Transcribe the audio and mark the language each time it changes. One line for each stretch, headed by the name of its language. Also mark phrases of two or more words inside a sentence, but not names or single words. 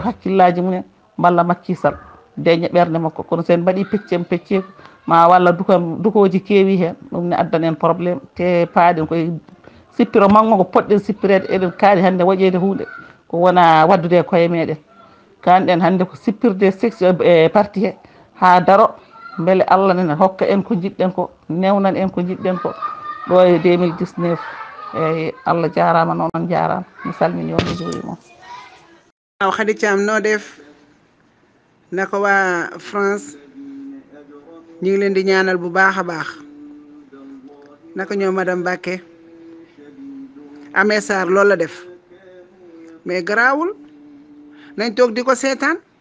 Fula: hakkillaji munen balla Macky Sall deña ɓerde makko kono sen mbaɗi pecceko ma walla dukoji keewi hen ɗum ne addan en probléme te paaɗen koye sippiro maggo ko poɗɗen sippirede eɗen kaali hande waƴede hunde ko wona waddude e koye meɗen kanɗen hande ko sippirde section parti he ha daro beele Allah nene hokka en ko jiɗɗen ko newnan en ko jiɗɗen ko ɗo e 2019 eyyi Allah jarama noon on jarama mi salmini on mi juurima
Wolof: waaw Khady Thiam noo def naka waa France ñu ngi leen di ñaanal bu baax a baax naka ñoo madame Bakke Hammé Sarr loolu la def mais garaawul nañ toog di ko seetaan